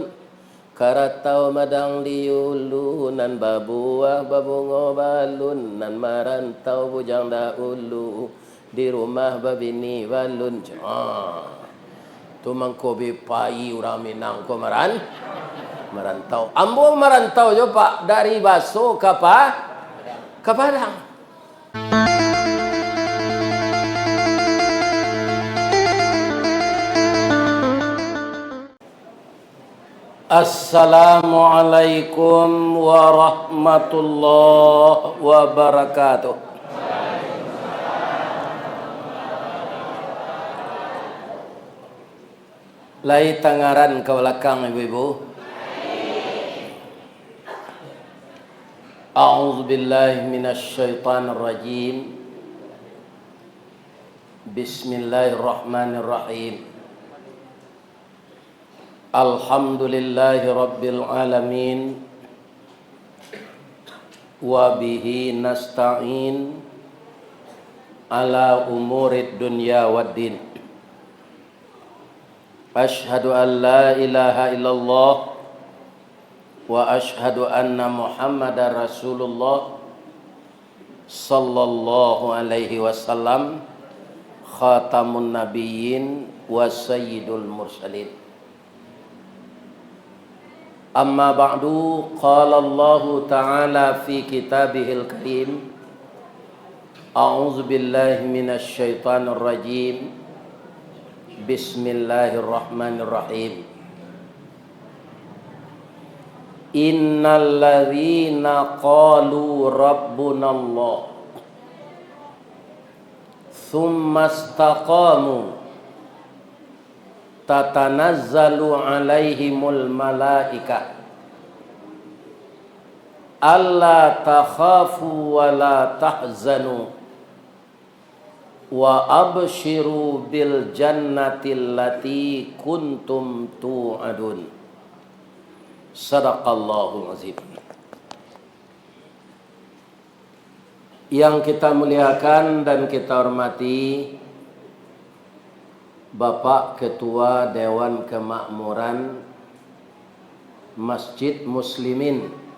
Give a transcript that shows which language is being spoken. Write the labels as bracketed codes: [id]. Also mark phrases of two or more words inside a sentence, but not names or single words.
[min] Karatau madang diulu nan babuah babungo balun nan marantau bujang daulu di rumah babini balun. Tu mangkobi pai urang Minang ko merantau. Ambo merantau jo Pak dari Baso ke Padang. [ar] السلام عليكم ورحمة الله وبركاته. [min] Lai tangaran ke belakang ibu-ibu. [ar] أعوذ بالله من الشيطان الرجيم. بسم الله الرحمن الرحيم. الحمد لله رب العالمين. وبه نستعين على أمور الدنيا والدين. أشهد أن لا إله إلا الله وأشهد أن محمدا رسول الله صلى الله عليه وسلم خاتم النبيين وسيد المرسلين. أما بعد قال الله تعالى في كتابه الكريم. أعوذ بالله من الشيطان الرجيم. بسم الله الرحمن الرحيم. إن الذين قالوا ربنا الله ثم استقاموا تتنزل عليهم الملائكة ألا تخافوا ولا تحزنوا وأبشروا بالجنة التي كنتم توعدون. صدق الله العظيم. [id] Yang kita muliakan dan kita hormati Bapak Ketua Dewan Kemakmuran Masjid Muslimin